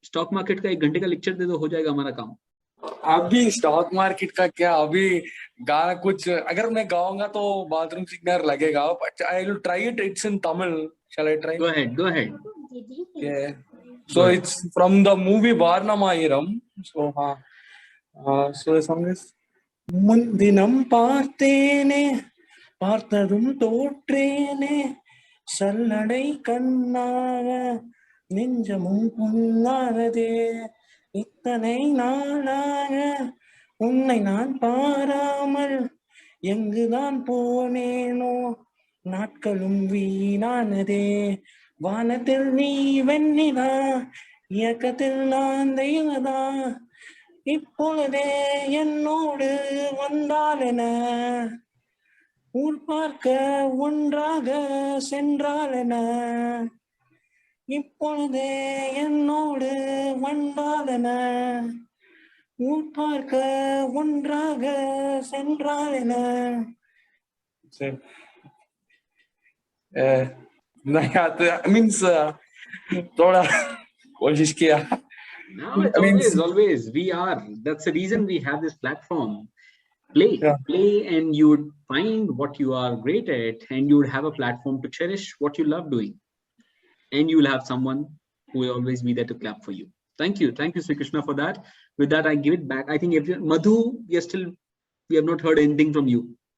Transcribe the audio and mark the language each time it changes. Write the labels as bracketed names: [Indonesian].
[Hindi] Stock market का 1 घंटे का लेक्चर दे दो, हो जाएगा हमारा काम. अभी स्टॉक मार्केट का क्या, अभी गाना कुछ अगर मैं गाऊंगा तो बाथरूम सिग्नल लगेगा. [English] I will try it. It's in Tamil. Shall I try? Go ahead. Yeah. So it's from the movie Varnamayiram. So so the song is [Tamil] முன்தினம் பார்த்தேனே பார்த்ததும் தோற்றேனே சல்லடை கண்ணாக நெஞ்சமும் புண்ணானதே இத்தனை நாளாக உன்னை நான் பாராமல் எங்குதான் போனேனோ நாட்களும் வீணானதே வானத்தில் நீ வெண்ணிலா இயக்கத்தில் நான் தெய்வதா இப்பொழுதே என்னோடு வந்தாலென ஊர் பார்க்க ஒன்றாக சென்றாலென இப்பொழுதே என்னோடு வந்தாலென ஊர் பார்க்க ஒன்றாக சென்றாலென. [Hindi] नहीं आते मीन्स थोड़ा कोशिश किया. [English] No, it's always. We are. That's the reason we have this platform. Play, and you would find what you are great at, and you would have a platform to cherish what you love doing, and you will have someone who will always be there to clap for you. Thank you, Sri Krishna, for that. With that, I give it back. I think if Madhu, we have not heard anything from you.